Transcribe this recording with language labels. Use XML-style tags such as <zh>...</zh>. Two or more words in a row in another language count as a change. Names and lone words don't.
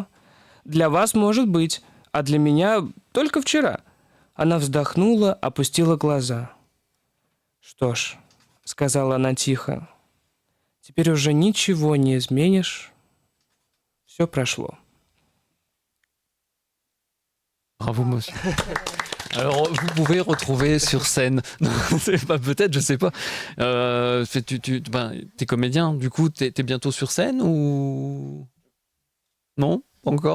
<ru>Для вас, может быть, а для меня только вчера». Она вздохнула, опустила глаза. «Что ж», — сказала она тихо, — «теперь уже ничего не изменишь. Все прошло».</ru> <fr>Bravo, monsieur. Alors, vous pouvez retrouver sur scène, peut-être, je sais pas. T'es comédien, du coup, t'es bientôt sur scène ou non, pas encore.</fr>